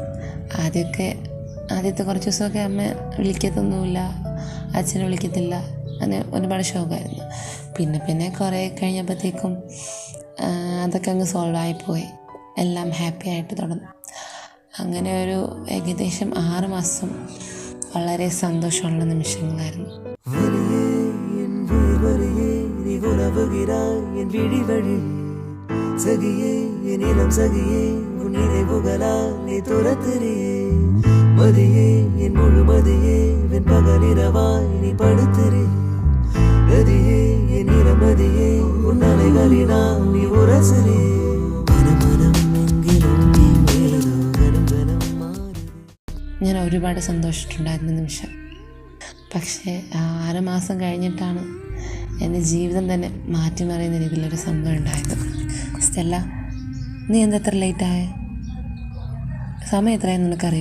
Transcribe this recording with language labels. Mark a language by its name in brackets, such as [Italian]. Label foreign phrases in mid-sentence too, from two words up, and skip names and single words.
[Malayalam] ആദ്യത്തെ കുറച്ച് ദിവസമൊക്കെ അമ്മ വിളിക്കത്തൊന്നുമില്ല, അച്ഛനെ വിളിക്കത്തില്ല, അങ്ങനെ ഒരുപാട് ഷോക്കായിരുന്നു. പിന്നെ കുറേ കഴിഞ്ഞപ്പോഴത്തേക്കും അതൊക്കെ അങ്ങ് സോൾവ് ആയിപ്പോയി. എല്ലാം ഹാപ്പി ആയിട്ട് തുടർന്നു. അങ്ങനെ ഒരു ഏകദേശം 6 മാസം വളരെ സന്തോഷമുള്ള നിമിഷങ്ങളായിരുന്നു. [Tamil] சகியே என் இளம் சகியே உன் நினைவுகளால் நீ துரத்துறியே மதியே என் முழுமதியே வெண் பகலிரவாய் நீ படுத்துறே நதியே என் இளமதியே உன் அலைகளினால் நீ உரசுறே மனம் எங்கிலும் நீ மேலதோ கனம் கனம் மாறுதே. [Malayalam] ഞാൻ ഒരുപാട് സന്തോഷിച്ചിട്ടുണ്ടായിരുന്ന നിമിഷം. പക്ഷേ 6 മാസം കഴിഞ്ഞിട്ടാണ് എൻ്റെ ജീവിതം തന്നെ മാറ്റിമറിയുന്ന രീതിയിലൊരു സംഭവം ഉണ്ടായത്. സ്റ്റെല്ല, നീ എന്താ എത്ര ലേറ്റായേ? സമയം എത്രയാണെന്ന് നിനക്കറിയോ?